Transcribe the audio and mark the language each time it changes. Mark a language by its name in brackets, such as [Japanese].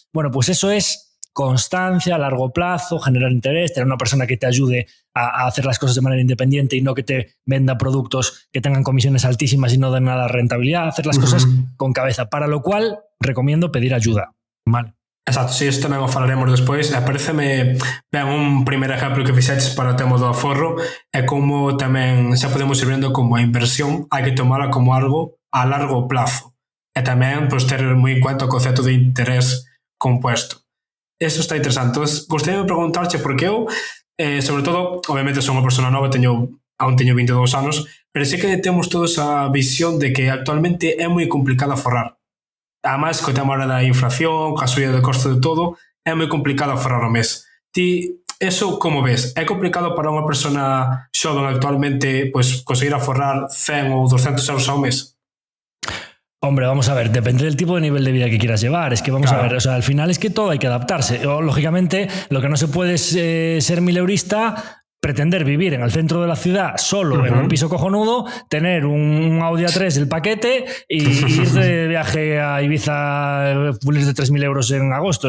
[Spanish] Bueno, pues eso es constancia a largo plazo, generar interés, tener una persona que te ayude a hacer las cosas de manera independiente y no que te venda productos que tengan comisiones altísimas y no den nada de rentabilidad, hacer las cosas con cabeza, para lo cual recomiendo pedir ayuda. ¿Vale? [Galician] Exacto, si isto tamén o falaremos despois. Pareceme ben un primer exemplo que fixeches para o tema do aforro é como tamén xa podemos ir vendo como a inversión hai que tomala como algo a largo plazo e tamén pues, ter moi en cuenta o concepto de interés compuesto. Eso está interesante. Entonces, gostaria de preguntarche porque eu, sobre todo, obviamente son unha persona nova, aún teño 22 anos, pero sí que temos toda esa visión de que actualmente é moi complicado aforrar. Además, co tema da inflación, coa subida de costo de todo, é moi complicado aforrar o mes. Ti, eso como ves? É complicado para unha persona xoven actualmente pues, conseguir aforrar 100 ou 200 euros ao mes? [Spanish] Hombre, vamos a ver, depende del tipo de nivel de vida que quieras llevar. Es que vamos a ver, o sea, al final es que todo hay que adaptarse. Lógicamente, lo que no se puede es ser mileurista, pretender vivir en el centro de la ciudad solo en un piso cojonudo, tener un Audi A3 del paquete y ir de viaje a Ibiza pulir de 3.000 euros en agosto.